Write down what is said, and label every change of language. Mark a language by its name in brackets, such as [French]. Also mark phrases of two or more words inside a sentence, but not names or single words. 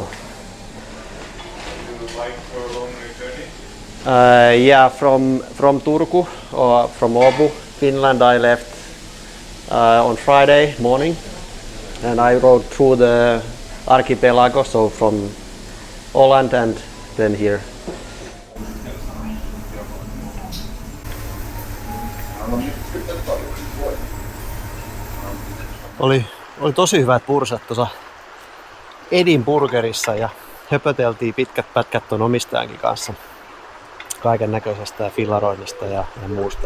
[English] You would like for a long journey? Yeah, from Turku or from Åbo, Finland. I left on Friday morning, and I rode through the archipelago, so from Åland and then here. [Finnish] Oli tosi hyvät pursat tuossa Edinburgerissa ja höpöteltiin pitkät pätkät ton omistajankin kanssa kaiken näköisestä ja fillaroinnista ja muusta.